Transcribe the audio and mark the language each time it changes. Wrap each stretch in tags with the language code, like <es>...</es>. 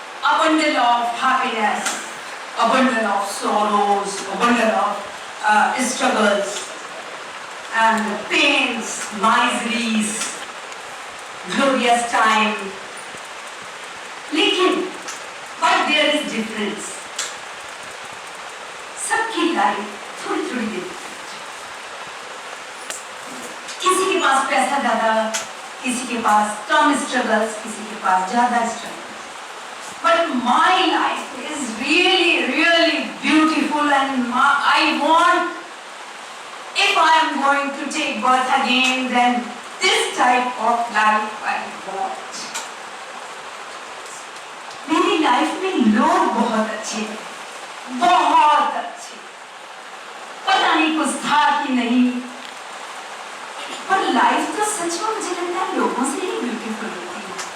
<en>A bundle of happiness, a bundle of sorrows, a bundle of struggles and pains, miseries, glorious time. लेकिन but there is difference.</en> <hi>सबकी life थोड़ी थोड़ी different. किसी के पास पैसा ज्यादा, किसी के पास कम struggles, किसी के पास ज्यादा struggles.</hi> <en>But my life is really beautiful, and I want, if I am going to take birth again, then this type of life I want.</en> <hi>मेरी लाइफ में लोग बहुत अच्छे, बहुत अच्छे, पता नहीं कुछ था कि नहीं, पर लाइफ तो सच में मुझे लगता है लोगों से ही ब्यूटीफुल होती है।</hi>